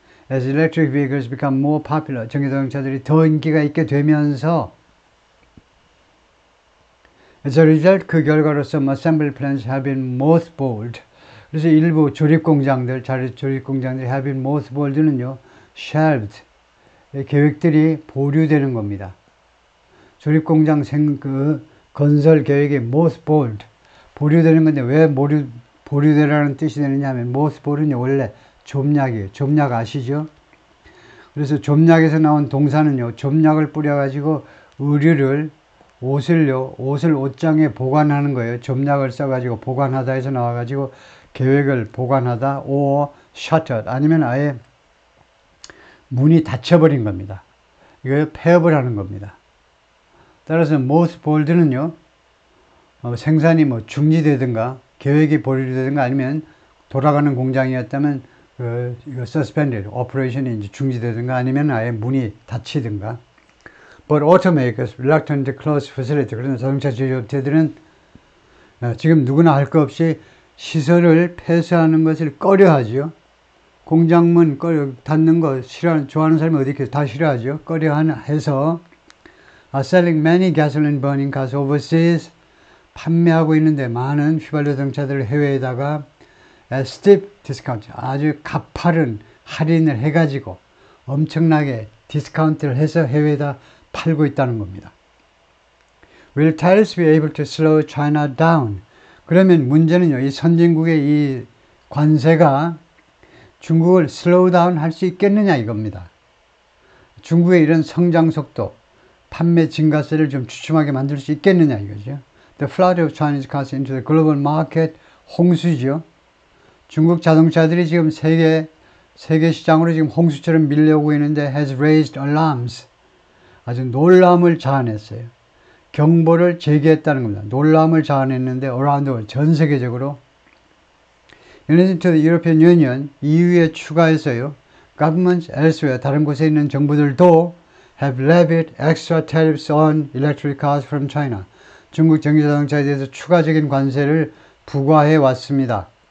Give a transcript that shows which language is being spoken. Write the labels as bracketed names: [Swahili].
[English] As electric vehicles become more popular, [Korean] 전기자동차들이 더 인기가 있게 되면서 [English] As a result, [Korean] 그 결과로서 [English] assembly plants have been mothballed. [Korean] 그래서 일부 조립공장들이 [English] have been mothballed [Korean] 는요, shelved. 계획들이 보류되는 겁니다. 조립공장 건설 계획이 mothballed. 보류되는 건데 왜 보류되라는 뜻이 되느냐 하면 모스볼은 원래 좀약이에요. 좀약 아시죠? 그래서 좀약에서 나온 동사는요, 좀약을 뿌려가지고 의류를, 옷을 옷장에 보관하는 거예요. 좀약을 써가지고 보관하다 해서 나와가지고 계획을 보관하다, [English] or shuttered, [Korean] 아니면 아예 문이 닫혀버린 겁니다. 이거 폐업을 하는 겁니다. 따라서 mothballed는요, 생산이 뭐 중지되든가, 계획이 보류되든가, 아니면 돌아가는 공장이었다면, 이거 suspended, operation이 이제 중지되든가, 아니면 아예 문이 닫히든가. [English] But automakers reluctant to close facility. [Korean] 그러나 자동차 제조업체들은 지금 누구나 할 것 없이 시설을 폐쇄하는 것을 꺼려하죠. 공장문 닫는 거 좋아하는 사람이 어디 있겠어요? 다 싫어하죠. 꺼려해서 [English] selling many gasoline burning cars overseas, [Korean] 판매하고 있는데 많은 휘발유 자동차들을 해외에다가 [English] steep discount, [Korean] 아주 가파른 할인을 해가지고 엄청나게 디스카운트를 해서 해외에다 팔고 있다는 겁니다. [English] Will tariffs be able to slow China down? [Korean] 그러면 문제는요, 이 선진국의 이 관세가 중국을 [English] slow down [Korean] 할 수 있겠느냐 이겁니다. 중국의 이런 성장 속도, 판매 증가세를 좀 주춤하게 만들 수 있겠느냐 이거죠. [English] The flood of Chinese cars into the global market, [Korean] 홍수죠. 중국 자동차들이 지금 세계 시장으로 지금 홍수처럼 밀려오고 있는데 [English] has raised alarms. [Korean] 아주 놀라움을 자아냈어요. 경보를 제기했다는 겁니다. 놀라움을 자아냈는데 [English] around the world, [Korean] 전 세계적으로. [English] In addition to the European Union, [Korean] EU에 추가해서요, [English] governments elsewhere, [Korean] 다른 곳에 있는 정부들도 [English] have levied extra tariffs on electric cars from China. [Korean] 중국 전기자동차에 대해서 추가적인 관세를 부과해 왔습니다.